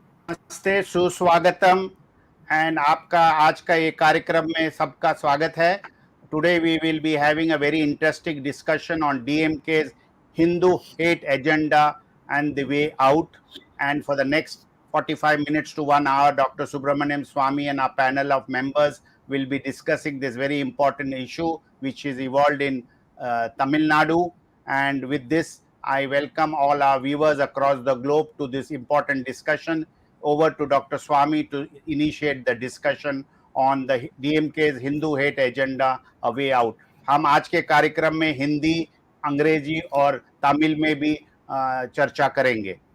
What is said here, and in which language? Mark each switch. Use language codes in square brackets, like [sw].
[hi] नमस्ते, सुस्वागतम एंड आपका आज का ये कार्यक्रम में सबका स्वागत है. [en] Today we will be having a very interesting discussion on DMK's Hindu hate agenda and the way out. And for the next 45 minutes to 1 hour, Dr. Subramanian, Swamy and our panel of members will be discussing this very important issue which is evolved in Tamil Nadu. And with this, I welcome all our viewers across the globe to this important discussion. Over to Dr. Swamy to initiate the discussion on the DMK's Hindu hate agenda, a way out. [hi] हम आज के कार्यक्रम में हिंदी, अंग्रेजी और तमिल में भी चर्चा करेंगे.